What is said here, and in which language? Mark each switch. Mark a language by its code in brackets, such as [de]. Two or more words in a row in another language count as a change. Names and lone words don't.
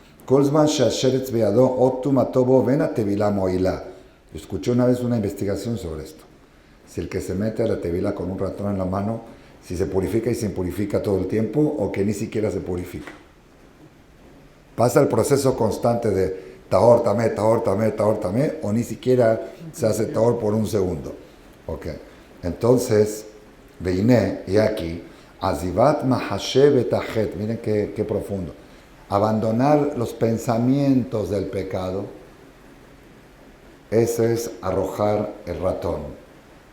[es] Escuché una vez una investigación sobre esto. Si el que se mete a la tevilá con un ratón en la mano, si se purifica y se impurifica todo el tiempo o que ni siquiera se purifica. Pasa el proceso constante de [he] טהור, טמא, טהור, טמא, טהור, טמא, [es] o ni siquiera se hace tahor por un segundo. Ok. Entonces, veiné, y aquí, [he] עזיבת מחשבת החטא, [es] miren qué profundo. Abandonar los pensamientos del pecado, eso es arrojar el ratón.